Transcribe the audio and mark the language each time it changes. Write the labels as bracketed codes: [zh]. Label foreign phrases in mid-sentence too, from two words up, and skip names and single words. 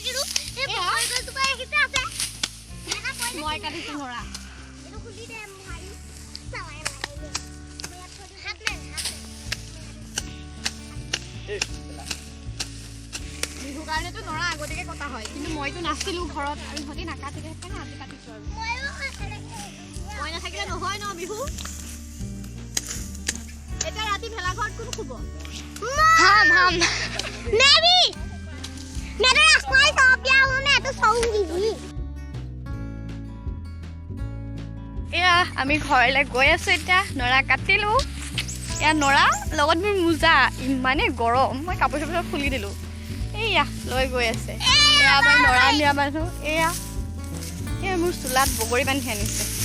[as] মই কাটিছোঁ নৰা বিহুৰ কাৰণেতো নৰা আগতীয়াকৈ কটা হয় কিন্তু মইতো নাছিলোঁ ঘৰত আৰু ইহঁতি নাকাটিলে সেইকাৰণে আজি কাটিছোঁ আৰু মই নাথাকিলে নহয় ন বিহু এতিয়া ৰাতি ভেলাঘৰত কোন শুব [hi] हम मैं भी मैं तो राजकुमारी चफिया हूँ मैं तो सोऊंगी भी [as] এয়া আমি ঘৰলৈ গৈ আছোঁ এতিয়া নৰা কাটিলোঁ এয়া নৰা লগত মোৰ মোজা ইমানেই গৰম মই কাপোৰ চাপোৰ খুলি দিলোঁ এয়া লৈ গৈ আছে এয়া আমাৰ নৰা নিয়া মানুহ এয়া এয়া মোৰ চোলাত বগৰী বান্ধি আনিছে